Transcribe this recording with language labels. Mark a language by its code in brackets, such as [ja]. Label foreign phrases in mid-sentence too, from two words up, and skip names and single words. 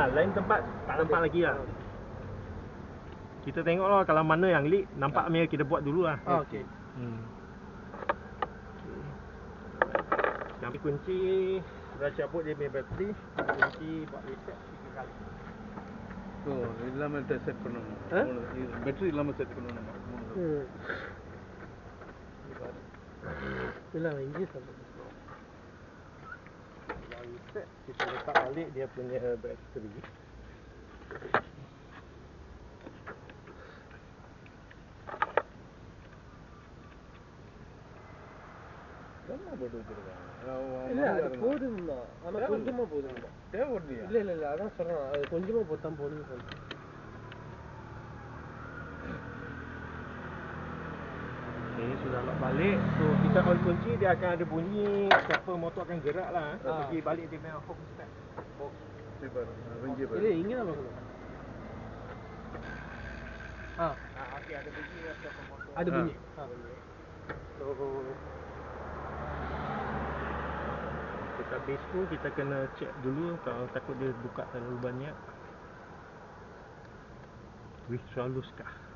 [ms] Lain tempat tak nampak lagi lah. Kita tengok lah kalau mana yang leak, nampak punya kita buat dulu lah. okey Ambil kunci, sudah cabut dia punya bateri. Kunci buat reset 3 kali. [ta] ஸோ இல்லாமல் செட் பண்ணணும். ஆ? பேட்டரி இல்லாமல் செட் பண்ணணும். இல்லை அவன் இங்கேயே சொல்கிறேன். [ms] Kalau set, kita letak balik dia punya bateri. [ta] என்ன போட்டு வச்சிருக்காங்க? இல்லை அது போதும் தான், ஆனால் கொஞ்சமாக போதும் தான். தேவைப்படலையா? இல்லை அதான் சொல்கிறேன், அது கொஞ்சமாக போட்டால் போதும்னு சொல்கிறேன். [ms] Okay, sudah lock balik. So kita on kunci, dia akan ada bunyi, [en] stepper motor [ms] akan gerak lah. Pergi balik dia punya home step. Ini baru, ringgit baru. [ta] இல்லை இங்கே தான் பார்க்கணும். [ms] Okay, ada bunyi [en] stepper motor. [ms] Ada bunyi. So dekat base tu kita kena check dulu, kalau takut dia buka terlalu banyak. [en] Withdraw loose [ms] kah?